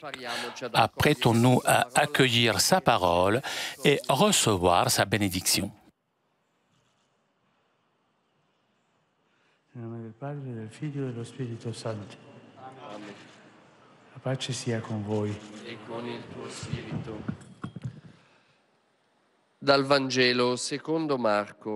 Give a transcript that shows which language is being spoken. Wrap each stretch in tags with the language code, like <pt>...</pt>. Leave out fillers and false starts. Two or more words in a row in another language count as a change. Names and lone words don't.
<fr>Apprêtons-nous à accueillir sa parole et recevoir sa bénédiction.</fr> <it>Nel nome del Padre, del Figlio e dello Spirito Santo. La pace sia con voi. E con il tuo spirito. Dal Vangelo secondo Marco.</it>